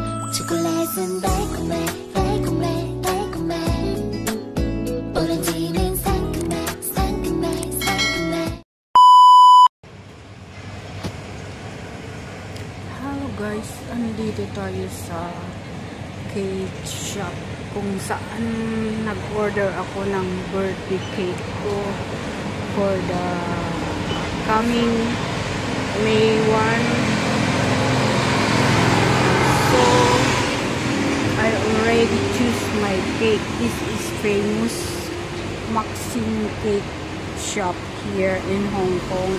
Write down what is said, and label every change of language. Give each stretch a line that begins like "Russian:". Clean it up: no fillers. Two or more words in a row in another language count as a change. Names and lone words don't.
Korean: 초콜릿은 달콤해 달콤해 달콤해 오렌지는 상큼해 상큼해 상큼해.
English: Hello guys,
Filipino: andito tayo sa
English: cake shop
Filipino: kung saan nag-order ako ng
English: birthday cake
Filipino: ko
English: for the coming May 1. So I already choose my cake. This is famous Maxim Cake shop here in Hong Kong.